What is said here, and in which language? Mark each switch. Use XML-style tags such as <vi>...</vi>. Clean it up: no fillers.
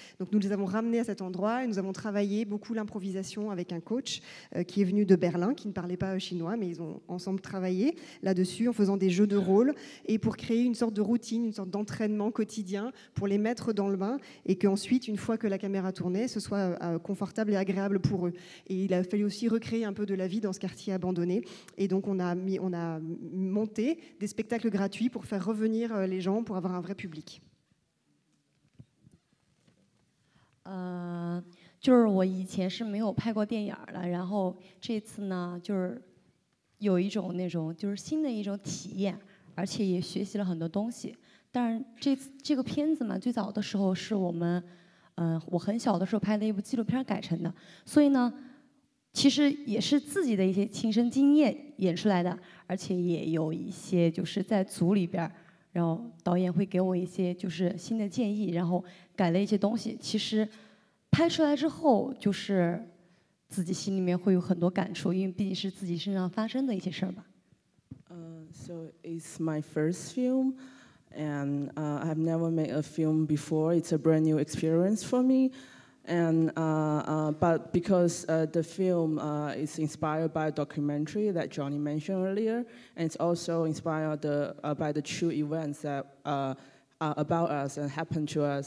<fr>Donc nous les avons ramenés à cet endroit et nous avons travaillé beaucoup l'improvisation avec un coach qui est venu de Berlin, qui ne parlait pas chinois, mais ils ont ensemble travaillé là-dessus en faisant des jeux de rôle et pour créer une sorte de routine, une sorte d'entraînement quotidien pour les mettre dans le bain et qu'ensuite, une fois que la caméra tournait, ce soit confortable et agréable pour eux. Et il a fallu aussi recréer un peu de la vie dans ce quartier abandonné. Et donc on a monté des spectacles gratuits pour faire revenir les gens, pour avoir un vrai public.</fr> <zh>就是我以前是没有拍过电影的，然后这次呢，就是有一种那种就是新的一种体验，而且也学习了很多东西。但是这个片子呢，最早的时候是我很小的时候拍的一部纪录片改成的，所以呢，其实也是自己的一些亲身经验演出来的，而且也有一些就是在组里边。然后导演会给我一些就是新的建议，然后改了一些东西。其实拍出来之后，就是自己心里面会有很多感触，因为毕竟是自己身上发生的一些事儿吧。</zh> <en>So it's my first film, and I've never made a film before. It's a brand new experience for me. And but because the film is inspired by a documentary that Johnny mentioned earlier, and it's also inspired by the true events that are about us and happened to us.</en>